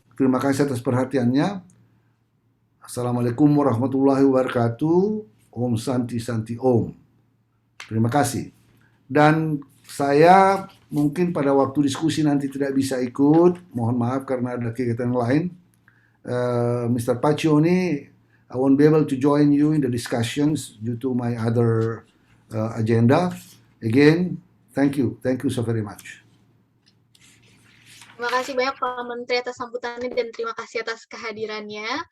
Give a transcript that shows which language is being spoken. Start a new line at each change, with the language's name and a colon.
Indonesian: Terima kasih atas perhatiannya. Assalamualaikum warahmatullahi wabarakatuh. Om Santi Santi Om. Terima kasih. Dan saya mungkin pada waktu diskusi nanti tidak bisa ikut. Mohon maaf karena ada kegiatan lain. Mr.
English: Paccioni, I won't be able to join you in the discussions due to my other agenda. Again, thank you so very much.
Indonesian: Terima kasih banyak Pak Menteri atas sambutannya dan terima kasih atas kehadirannya.